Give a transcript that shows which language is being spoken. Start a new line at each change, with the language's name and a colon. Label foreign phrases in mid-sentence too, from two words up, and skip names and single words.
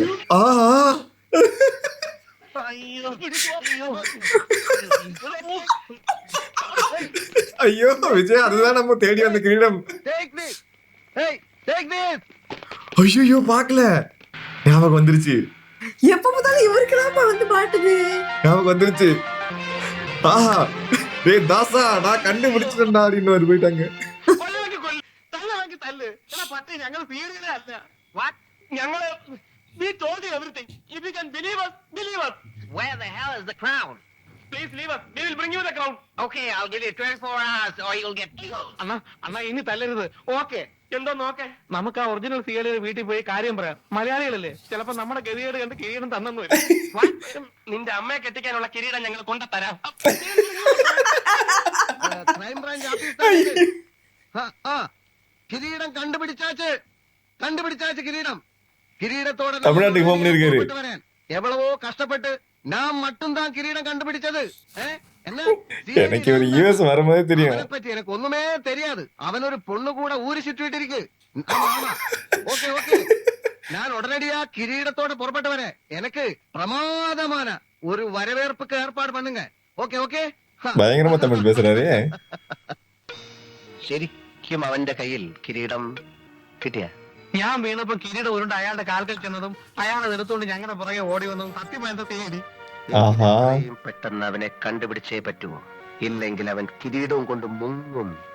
Tamil: ஆஹா ஐயோ விஜய், அதுதான் நம்ம தேடி வந்த கிரீடம். ஐயோ பாக்கல, ஞாபகம் வந்துருச்சு. எப்ப பார்த்தாலும் இவருக்குதான் வந்து மாட்டுது. ஞாபகம் வந்துருச்சு. ஆஹா டேய் தாசா, நான் கண்டுபிடிச்சிட்டேன்டா அப்படின்னு ஒரு போயிட்டாங்க.
Malayalam: ഞങ്ങൾ സീരിയലേ അല്ല.
English: ഞങ്ങള് we told you everything. If you can believe us, believe us. Where the hell is the crown? Please leave us. We will bring you the crown. Okay, I'll give you 24 hours or you'll get killed.
Malayalam: അണ്ണാ ഇനി തല്ലരുത്. ഓക്കെ എന്തോ നോക്കെ, നമുക്ക് ആ ഒറിജിനൽ സീരിയൽ വീട്ടിൽ പോയി കാര്യം പറയാം. മലയാളികളല്ലേ, ചിലപ്പോ നമ്മുടെ ഗതികേട് കണ്ട് കിരീടം തന്നു. നിന്റെ അമ്മയെ കെട്ടിക്കാനുള്ള കിരീടം ഞങ്ങൾ കൊണ്ടുതരാം.
English: Crime Branch officer
Malayalam: കിരീടം കണ്ടുപിടിച്ചാച്ച് കിരീടത്തോടെ
Tamil: தமிழ்நாட்டுக்கு போக முடியாது. எவ்வளவோ கஷ்டப்பட்டு நான் மட்டும்தான் கிரீடம் கண்டுபிடிச்சது. என்ன எனக்கு ஒரு யூஎஸ் வரும்போதே தெரியும். அவனை பத்தி எனக்கு ஒண்ணுமே தெரியாது. அவன் ஒரு பொண்ணு கூட ஊறி சுற்றிட்டு இருக்கு. ஓகே ஓகே, நான் உடனடியா கிரீடத்தோட புறப்பட்டு வரேன். எனக்கு பிரமாதமான ஒரு வரவேற்புக்கு ஏற்பாடு பண்ணுங்க. ஓகே ஓகே. பயங்கரமா தமிழ் பேசுறாரு.
Malayalam: ശരിക്കും അവന്റെ കയ്യിൽ കിരീടം കിട്ടിയ? ഞാൻ വീണപ്പോ കിരീടം ഉരുണ്ട് അയാളുടെ കാൽക്കൽ ചെന്നതും അയാളെ എടുത്തുകൊണ്ട് ഞങ്ങളുടെ പുറകെ ഓടി വന്നതും സത്യം എന്താ തീയതി? പെട്ടെന്ന് അവനെ കണ്ടുപിടിച്ചേ പറ്റൂ, ഇല്ലെങ്കിൽ അവൻ കിരീടവും കൊണ്ട് മുങ്ങും.